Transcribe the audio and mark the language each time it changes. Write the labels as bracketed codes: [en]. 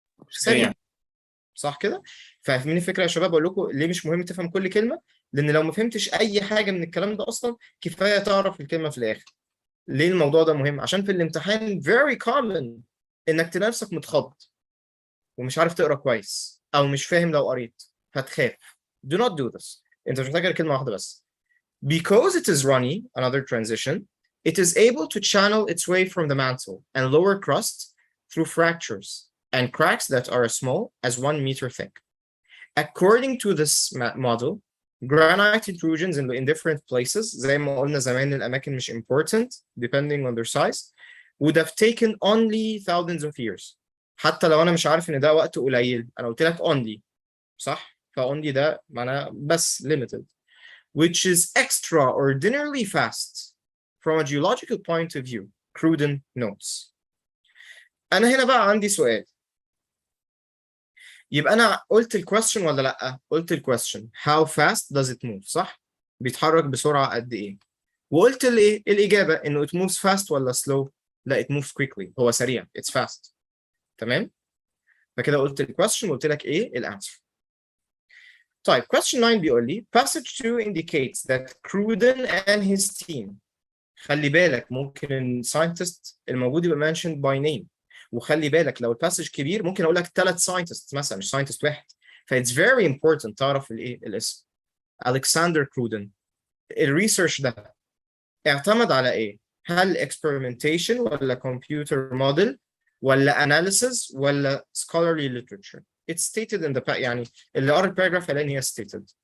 [ar] سريع. صح كده؟ فاهمين الفكرة يا شباب؟ اقول لكم ليه مش مهم تفهم كل كلمة؟ لان لو ما فهمتش اي حاجة من الكلام ده اصلا كفاية تعرف الكلمة في الاخر. ليه الموضوع ده مهم؟ عشان في الامتحان [en] very common [ar] انك تلاقي نفسك متخض ومش عارف تقرا كويس او مش فاهم لو قريت فتخاف. [en] Do not do this. [ar] انت مش محتاج غير كلمه واحده بس. [en] Because it is runny, another transition, it is able to channel its way from the mantle and lower crust through fractures and cracks that are as small as 1 meter thick. According to this model, granite intrusions in different places, [ar] زي ما قلنا زمان الأماكن مش [en] important depending on their size, would have taken only thousands of years. [ar] حتى لو أنا مش عارف إن ده وقت قليل، أنا قلت لك only، صح؟ فonly ده معناه بس limited, [en] which is extraordinarily fast from a geological point of view, Cruden notes. [ar] أنا هنا بقى عندي سؤال. يبقى أنا قلت الكويستشن ولا لأ؟ قلت الكويستشن [en] how fast does it move، [ar] صح؟ بيتحرك بسرعة قد إيه؟ وقلت الإيه؟ الإجابة إنه [en] it moves fast [ar] ولا slow؟ لا [en] it moves quickly، [ar] هو سريع [en] it's fast. [ar] تمام؟ فكده قلت الكويستشن وقلت لك إيه الأنسر. طيب question 9 بيقول لي [en] passage 2 indicates that Cruden and his team. [ar] خلي بالك ممكن الساينتست الموجود يبقى [en] mentioned by name. [ar] وخلي بالك لو الباسج كبير ممكن اقول لك 3 ساينتست مثلا مش ساينتست واحد. فايتس فيري امبورتنت تعرف الايه الاسم. الكسندر كرودن. الريسيرش ده اعتمد على ايه؟ هل experimentation ولا computer model ولا analysis ولا scholarly literature؟ [en] It's stated in the [ar] يعني اللي قرا الباراجراف قال ان هي stated.